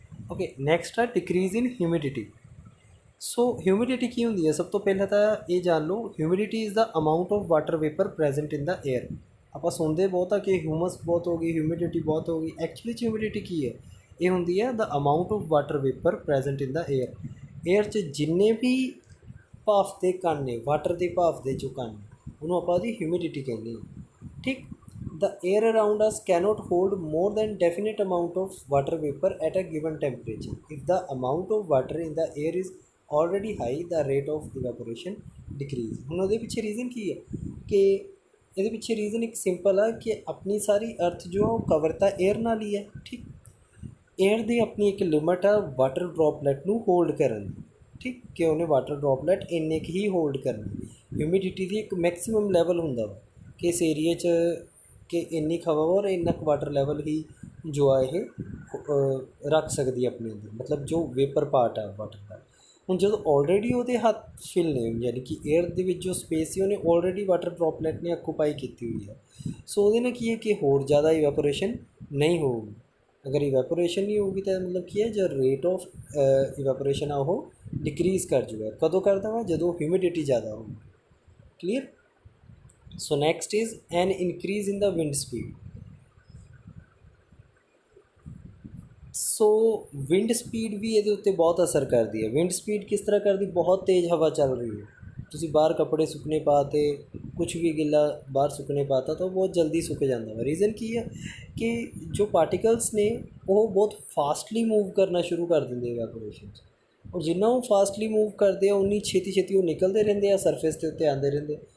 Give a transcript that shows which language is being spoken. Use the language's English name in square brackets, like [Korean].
[Punjabi] Okay, next ਆ decrease ਇਨ humidity. ਸੋ humidity ਕੀ ਹੁੰਦੀ ਹੈ, ਸਭ ਤੋਂ ਪਹਿਲਾਂ ਤਾਂ ਇਹ ਜਾਣ ਲਓ, [English] Humidity is the amount of water vapour present in the air. [Punjabi] ਆਪਾਂ ਸੁਣਦੇ ਬਹੁਤ ਆ ਕਿ ਹਿਊਮਸ ਬਹੁਤ ਹੋ ਗਈ, ਹਿਊਮਿਡਿਟੀ ਬਹੁਤ ਹੋ ਗਈ। ਐਕਚੁਅਲੀ 'ਚ ਹਿਊਮਿਡਿਟੀ ਕੀ ਹੈ, ਇਹ ਹੁੰਦੀ ਹੈ [English] The amount of water vapour present in the air. [Punjabi] Air 'ਚ ਜਿੰਨੇ ਵੀ ਭਾਫ ਦੇ ਕਣ ਨੇ, ਵਾਟਰ ਦੇ ਭਾਫ ਦੇ ਜੋ ਕਣ, ਉਹਨੂੰ ਆਪਾਂ ਉਹਦੀ ਹਿਊਮਿਡਿਟੀ ਕਹਿੰਦੇ ਹਾਂ। [English] ਠੀਕ, the air around us cannot hold more than definite amount of water vapor at a given temperature. If the amount of water in the air is already high, the rate of evaporation decrease। [Punjabi] ਹੁਣ ਉਹਦੇ ਪਿੱਛੇ reason ਕੀ ਹੈ ਕਿ ਇਹਦੇ ਪਿੱਛੇ reason ਇੱਕ simple ਆ ਕਿ ਆਪਣੀ ਸਾਰੀ ਅਰਥ ਜੋ ਉਹ ਕਵਰ ਤਾਂ ਏਅਰ ਨਾਲ ਹੀ ਹੈ। ਠੀਕ, ਏਅਰ ਦੀ ਆਪਣੀ ਇੱਕ ਲਿਮਟ ਆ ਵਾਟਰ ਡ੍ਰੋਪਲੇਟ ਨੂੰ ਹੋਲਡ ਕਰਨ ਦੀ। ਠੀਕ, ਕਿ ਉਹਨੇ ਵਾਟਰ ਡ੍ਰੋਪਲੇਟ ਇੰਨੇ ਕੁ ਹੀ ਹੋਲਡ ਕਰਨਾ। ਹਿਊਮਿਡਿਟੀ ਦੀ ਇੱਕ ਮੈਕਸਿਮਮ ਲੈਵਲ ਹੁੰਦਾ ਵਾ ਕਿ ਇਸ ਏਰੀਏ 'ਚ ਕਿ ਇੰਨੀ ਹਵਾ ਔਰ ਇੰਨਾ ਕੁ ਵਾਟਰ ਲੈਵਲ ਹੀ ਜੋ ਆ ਇਹ ਰੱਖ ਸਕਦੀ ਹੈ ਆਪਣੇ ਅੰਦਰ, ਮਤਲਬ ਜੋ ਵੇਪਰ ਪਾਰਟ ਆ ਵਾਟਰ ਦਾ। ਹੁਣ ਜਦੋਂ ਆਲਰੇਡੀ ਉਹਦੇ ਹੱਥ ਫਿਲ ਨੇ, ਯਾਨੀ ਕਿ ਏਅਰ ਦੇ ਵਿੱਚ ਜੋ ਸਪੇਸ ਸੀ ਉਹਨੇ ਆਲਰੇਡੀ ਵਾਟਰ ਡ੍ਰੋਪਲੇਟ ਨੇ ਆਕੂਪਾਈ ਕੀਤੀ ਹੋਈ ਹੈ। ਸੋ ਉਹਦੇ ਨਾਲ ਕੀ ਹੈ ਕਿ ਹੋਰ ਜ਼ਿਆਦਾ ਇਵੈਪੋਰੇਸ਼ਨ ਨਹੀਂ ਹੋਊਗੀ। ਅਗਰ ਇਵੈਪੋਰੇਸ਼ਨ ਨਹੀਂ ਹੋਊਗੀ ਤਾਂ ਮਤਲਬ ਕੀ ਹੈ, ਜੋ ਰੇਟ ਆਫ ਇਵੈਪੋਰੇਸ਼ਨ ਆ ਉਹ ਡਿਕਰੀਜ਼ ਕਰ ਜੂਗਾ। ਕਦੋਂ ਕਰਦਾ ਵਾ, ਜਦੋਂ ਹਿਊਮਿਡਿਟੀ ਜ਼ਿਆਦਾ ਹੋਊਗੀ। Clear. [English] So next is an increase in the wind speed. [Punjabi] So wind speed ਵੀ ਇਹਦੇ ਉੱਤੇ ਬਹੁਤ ਅਸਰ ਕਰਦੀ ਹੈ। ਵਿੰਡ ਸਪੀਡ ਕਿਸ ਤਰ੍ਹਾਂ ਕਰਦੀ, ਬਹੁਤ ਤੇਜ਼ ਹਵਾ ਚੱਲ ਰਹੀ ਹੈ, ਤੁਸੀਂ ਬਾਹਰ ਕੱਪੜੇ ਸੁੱਕਣੇ ਪਾਤੇ, ਕੁਛ ਵੀ ਗਿੱਲਾ ਬਾਹਰ ਸੁੱਕਣੇ ਪਾਤਾ ਤਾਂ ਉਹ ਬਹੁਤ ਜਲਦੀ ਸੁੱਕ ਜਾਂਦਾ ਵਾ। ਰੀਜ਼ਨ ਕੀ ਹੈ ਕਿ ਜੋ ਪਾਰਟੀਕਲਸ ਨੇ ਉਹ ਬਹੁਤ ਫਾਸਟਲੀ ਮੂਵ ਕਰਨਾ ਸ਼ੁਰੂ ਕਰ ਦਿੰਦੇ ਇਵੈਪੋਰੇਸ਼ਨ 'ਚ, ਔਰ ਜਿੰਨਾ ਉਹ ਫਾਸਟਲੀ ਮੂਵ ਕਰਦੇ ਆ ਉਨੀ ਛੇਤੀ ਛੇਤੀ ਉਹ ਨਿਕਲਦੇ ਰਹਿੰਦੇ ਆ, ਸਰਫੇਸ ਦੇ ਉੱਤੇ ਆਉਂਦੇ ਰਹਿੰਦੇ।